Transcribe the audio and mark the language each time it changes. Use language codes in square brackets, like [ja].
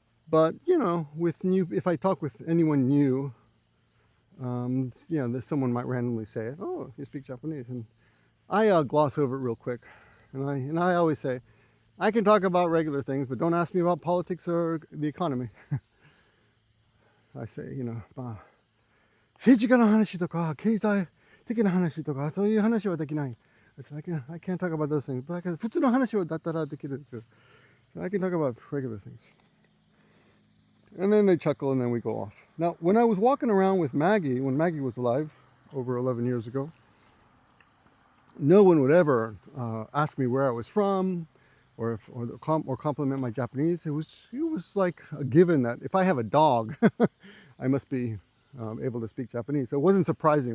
[en] But, you know, if I talk with anyone new, someone might randomly say it. Oh, you speak Japanese. And I gloss over it real quick. And I always say, I can talk about regular things, but don't ask me about politics or the economy. I say, you know, [ja] 政治家の話とか経済的な話とかそういう話はできない。 [en] I said, I can't talk about those things, but I can [ja] 普通の話はだったらできる。 [en] I can talk about regular things. And then they chuckle and then we go off. Now, when I was walking around with Maggie, when Maggie was alive, over 11 years ago, no one would ever ask me where I was from or compliment my Japanese. It was like a given that if I have a dog, I must be able to speak Japanese. So it wasn't surprising.